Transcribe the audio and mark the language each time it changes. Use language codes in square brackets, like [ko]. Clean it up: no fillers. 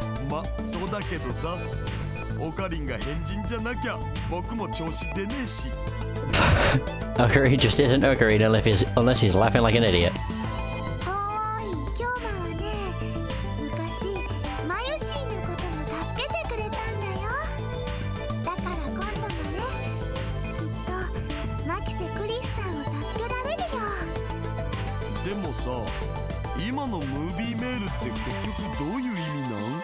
[ja] ま、そうだけどさ、オカリンが変人じゃなきゃ僕も調子出ねえし。 [en] Ocarina just isn't Ocarina unless he's laughing like an idiot. [ja] おーい、今日はね、昔マユシーのことも助けてくれたんだよ。だから今度もね、きっとマキセクリスさんを助けられるよ。でもさ、今のムービーメールって結局どういう意味なん？